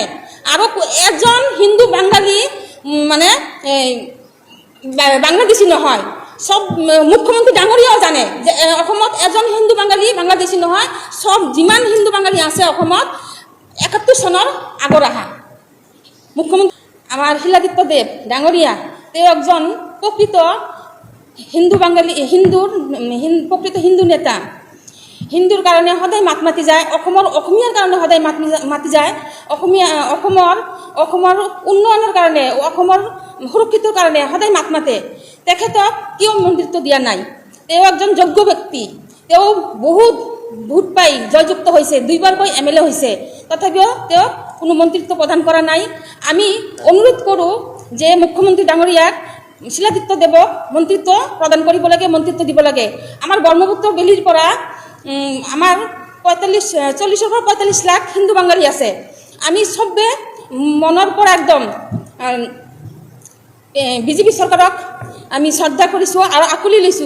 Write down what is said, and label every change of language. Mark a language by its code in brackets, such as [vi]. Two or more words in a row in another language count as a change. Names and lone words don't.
[as] আৰু এজন হিন্দু বাঙালী মানে বাংলাদেশী নহয়, সব মুখ্যমন্ত্রী ডাঙৰীয়াও জানে যে অসমত এজন হিন্দু বাঙালী বাংলাদেশী নহয়, সব যিমান হিন্দু বাঙালী আছে অসমত 71 চনৰ আগৰ আহা। মুখ্যমন্ত্রী আমার শিলাদিত্য দেব ডাঙৰীয়া, তেওঁ একজন প্রকৃত হিন্দু বাঙালী, প্রকৃত হিন্দু নেতা। হিন্দুৰ কাৰণে সদায় মাত মাতি যায়, অসমীয়াৰ কাৰণে সদায় মাতি যায়, অসমৰ উন্নয়নৰ কাৰণে, অসমৰ সুৰক্ষিতৰ কাৰণে সদায় মাত মাতে। তেখেতক কিয় মন্ত্ৰিত্ব দিয়া নাই? তেওঁ একজন যোগ্য ব্যক্তি, তেওঁ বহুত ভোট পাই জয়যুক্ত হৈছে, 2বাৰকৈ MLA হৈছে, তথাপিও তেওঁ কোনো মন্ত্রিত্ব প্রদান করা নাই। আমি অনুরোধ করো যে মুখ্যমন্ত্রী ডাঙৰীয়াক শিলাদিত্য দেৱক মন্ত্রিত্ব প্রদান কৰিব লাগে, মন্ত্রিত্ব দিব লাগে। আমার ব্রহ্মপুত্র বেলির পৰা আমার 40 পৰা 45 লাখ হিন্দু বাঙালী আছে। আমি সবে মনৰ পৰা একদম বিজেপি চৰকাৰক আমি শ্ৰদ্ধা কৰিছোঁ আৰু আকুলি লৈছোঁ।